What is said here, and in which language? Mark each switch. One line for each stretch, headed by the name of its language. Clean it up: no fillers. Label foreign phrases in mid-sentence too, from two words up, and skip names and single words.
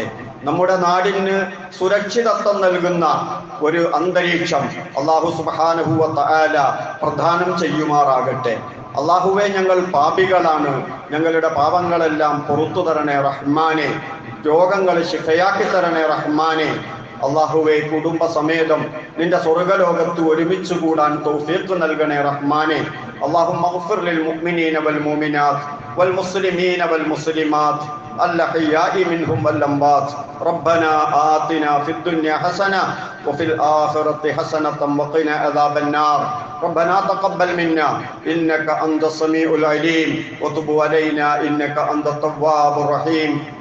Malayalam: നമ്മുടെ നാടിന് സുരക്ഷിതത്വം നൽകുന്ന ഒരു അന്തരീക്ഷം
Arabic: الله سبحانه وتعالى
Malayalam: പ്രദാനം ചെയ്യുമാറാകട്ടെ. അല്ലാഹുവേ, ഞങ്ങൾ പാപികളാണ്, ഞങ്ങളുടെ പാപങ്ങളെല്ലാം പുറത്തു തരണേ റഹ്മാനെ. രോഗങ്ങൾ ശിഫയാക്കി തരണേ റഹ്മാനെ. അള്ളാഹുവെ കുടുംബ സമേതം നിന്റെ സ്വർഗലോകത്ത് ഒരുമിച്ച് കൂടാൻ തൗഫീഖ് നൽകണേ റഹ്മാനെ.
Arabic: اللهم اغفر للمؤمنين والمؤمنات والمسلمين والمسلمات الأحياء منهم والأموات. ربنا آتنا في الدنيا حسنة وفي الآخرة حسنة وقنا عذاب النار. ربنا تقبل منا إنك أنت السميع العليم وتب علينا إنك أنت التواب الرحيم.